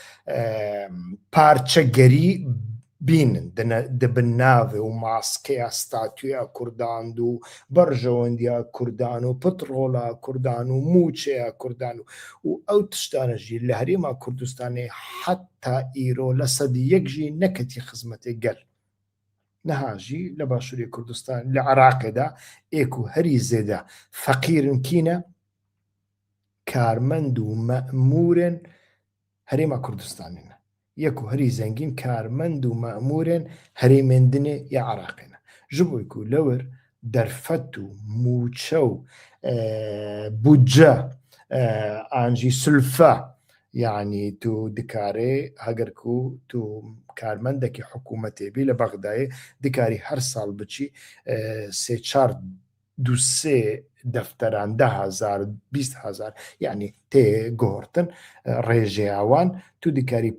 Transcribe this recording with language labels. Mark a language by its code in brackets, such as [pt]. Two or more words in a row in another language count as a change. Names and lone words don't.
[ku] پارچەگەری بینن دەبن ناوێ و ماسکەیە ستاتویە کوردان و بەرژەوەندیە کوردان و پترۆڵە کوردان و موچەیە کوردان و ئەو تشتانەژی لە هەرێما کوردستانی حتا ئیرۆ لە سەدی یەکژی نەکەتی خزمەتی گەل نەهاژی لە باشووری کوردستان لە عراقێدا ئێک و هەری زێدە فەقیرن کینە کارمەند و مەئمورن هەرێما کوردستانینە یەک و هەری زەنگین کارمەند و مەئمورن هەرێمێندنێ یا عراقێنە ji بۆی ku lewir derfet û mûçe û bûdce an jî sulfe yanî tu dikarî heger ku tu karmendekî hikûmetê bî li Bexdayê dikarî her sal biçî sê çar du sê defteran 10,000 20,000 yanî tê guhortin rêjeya wan tu dikarî